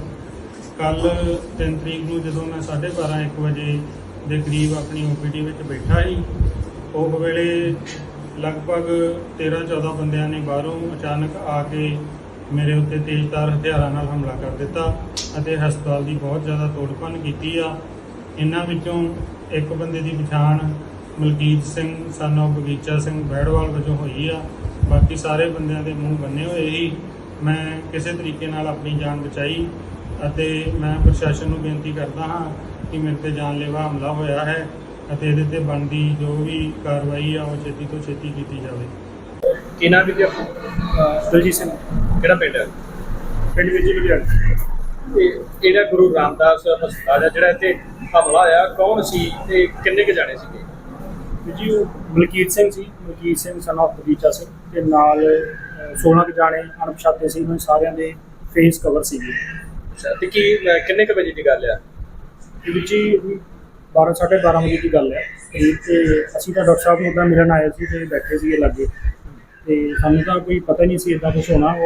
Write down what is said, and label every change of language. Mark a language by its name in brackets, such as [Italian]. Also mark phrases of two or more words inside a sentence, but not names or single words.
[Punjabi] ਕੱਲ 3 ਤਰੀਕ ਨੂੰ ਜਦੋਂ ਮੈਂ 12:30-1 ਵਜੇ ਦੇ ਕਰੀਬ ਆਪਣੀ ਓਪੀਡੀ ਵਿੱਚ ਬੈਠਾ ਸੀ, ਉਹ ਵੇਲੇ ਲਗਭਗ 13-14 ਬੰਦਿਆਂ ਨੇ ਬਾਹਰੋਂ ਅਚਾਨਕ ਆ ਕੇ ਮੇਰੇ ਉੱਤੇ ਤੇਜ਼ਧਾਰ ਹਥਿਆਰਾਂ ਨਾਲ ਹਮਲਾ ਕਰ ਦਿੱਤਾ ਅਤੇ ਹਸਪਤਾਲ ਦੀ ਬਹੁਤ ਜ਼ਿਆਦਾ ਤੋੜ-ਭੰਨ ਕੀਤੀ ਆ। ਇਹਨਾਂ ਵਿੱਚੋਂ ਇੱਕ ਬੰਦੇ ਦੀ ਪਛਾਣ ਮਲਕੀਤ ਸਿੰਘ [English] son of [Punjabi] ਬਗੀਚਾ ਸਿੰਘ ਬੈੜਵਾਲ ਵਜੋਂ ਹੋਈ ਆ। ਬਾਕੀ ਸਾਰੇ ਬੰਦਿਆਂ ਦੇ ਮੂੰਹ ਬੰਨੇ ਹੋਏ ਸੀ। ਮੈਂ ਕਿਸੇ ਤਰੀਕੇ ਨਾਲ ਆਪਣੀ ਜਾਨ ਬਚਾਈ ਅਤੇ ਮੈਂ ਪ੍ਰਸ਼ਾਸਨ ਨੂੰ ਬੇਨਤੀ ਕਰਦਾ ਹਾਂ ਕਿ ਮੇਰੇ ਤੇ ਜਾਨਲੇਵਾ ਹਮਲਾ ਹੋਇਆ ਹੈ ਅਤੇ ਇਹਦੇ ਤੇ ਬਣਦੀ ਜੋ ਵੀ ਕਾਰਵਾਈ ਆ ਉਹ ਛੇਤੀ ਤੋਂ ਛੇਤੀ ਕੀਤੀ ਜਾਵੇ। ਕੀ ਨਾਮ ਵੀ ਦਲਜੀਤ ਸਿੰਘ, ਕਿਹੜਾ ਪਿੰਡ ਹੈ? ਪਿੰਡ ਵਿੱਚ ਲੁਧਿਆਣਾ। ਤੇ ਜਿਹੜਾ ਗੁਰੂ ਰਾਮਦਾਸ ਹਸਪਤਾਲ ਹੈ ਜਿਹੜਾ ਇੱਥੇ ਹਮਲਾ ਹੋਇਆ, ਕੌਣ ਸੀ ਤੇ ਕਿੰਨੇ ਕੁ ਜਾਣੇ ਸੀਗੇ? ਜੀ ਉਹ ਮਲਕੀਤ ਸਿੰਘ ਸੀ, ਮਲਕੀਤ ਸਿੰਘ [English] son of [Punjabi] ਬਗੀਚਾ ਸਿੰਘ ਤੇ ਨਾਲ 16 ਕੁ ਜਾਣੇ ਅਣਪਛਾਤੇ ਸੀ। ਉਹਨਾਂ ਸਾਰਿਆਂ ਦੇ [English] face cover [Punjabi] ਸੀਗੇ। ਅੱਛਾ, ਤੇ ਕੀ ਕਿੰਨੇ ਕੁ ਵਜੇ ਦੀ ਗੱਲ ਆ? ਇਹ ਜੀ 12-12:30 ਵਜੇ ਦੀ ਗੱਲ ਹੈ ਤੇ ਅਸੀਂ ਤਾਂ ਡਾਕਟਰ ਸਾਹਿਬ ਨੂੰ ਉੱਦਾਂ ਮਿਲਣ ਆਏ ਸੀ ਤੇ ਬੈਠੇ ਸੀਗੇ ਲਾਗੇ ਤੇ ਸਾਨੂੰ ਤਾਂ ਕੋਈ ਪਤਾ ਨਹੀਂ ਸੀ ਇੱਦਾਂ ਕੁਛ ਹੋਣਾ।